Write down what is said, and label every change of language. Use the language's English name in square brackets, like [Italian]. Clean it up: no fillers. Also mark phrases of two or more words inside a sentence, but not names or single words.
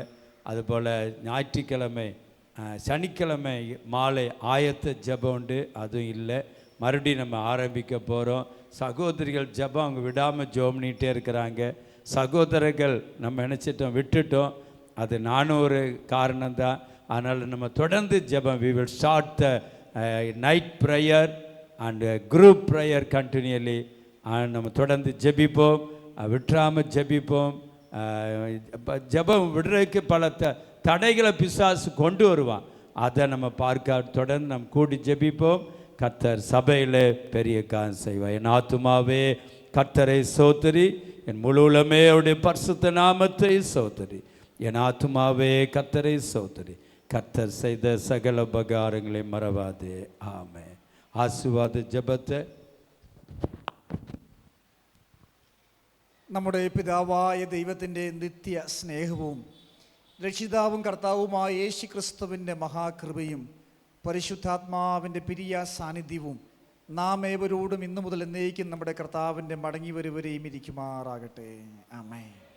[Tamil] அதுபோல் ஞாயிற்றுக்கிழமை சனிக்கிழமை மாலை ஆயத்த ஜெபம் உண்டு, அதுவும் இல்லை. மறுபடியும் நம்ம ஆரம்பிக்க போகிறோம். சகோதரிகள் ஜெபம் அவங்க விடாமல் ஜெபம் பண்ணிகிட்டே இருக்கிறாங்க. சகோதரர்கள் நம்ம நினச்சிட்டோம், விட்டுட்டோம். அது நானும் ஒரு காரணம்தான். அதனால் நம்ம தொடர்ந்து ஜெபம், [English] we will start the night prayer and group prayer continually. [Tamil] நம்ம தொடர்ந்து ஜெபிப்போம், விட்டுறாமல் ஜெபிப்போம். ஜெபம் விடுறதுக்கு பல தடைகளை பிசாசு கொண்டு வருவான், அதை நம்ம பார்க்க தொடர்ந்து நம்ம கூடி ஜெபிப்போம். கர்த்தர் சபையில் பெரிய காரியம் செய்வார். என் ஆத்துமாவே கர்த்தரை ஸ்தோத்திரி, என் முழு உள்ளமே அவருடைய பரிசுத்த நாமத்தை ஸ்தோத்திரி. என் ஆத்துமாவே கர்த்தரை ஸ்தோத்திரி, கர்த்தர் செய்த சகல உபகாரங்களை மறவாதே. ஆமென். ஆசீர்வாத ஜெபத்தை [Malayalam] നമ്മുടെ പിതാവായ ദൈവത്തിൻ്റെ നിത്യ സ്നേഹവും രക്ഷിതാവും കർത്താവുമായ യേശു ക്രിസ്തുവിൻ്റെ മഹാകൃപയും പരിശുദ്ധാത്മാവിൻ്റെ പിരിയ സാന്നിധ്യവും നാം ഏവരോടും ഇന്നു മുതൽ എന്നേക്കും നമ്മുടെ കർത്താവിൻ്റെ മടങ്ങി വരുവരെയും ഇരിക്കുമാറാകട്ടെ.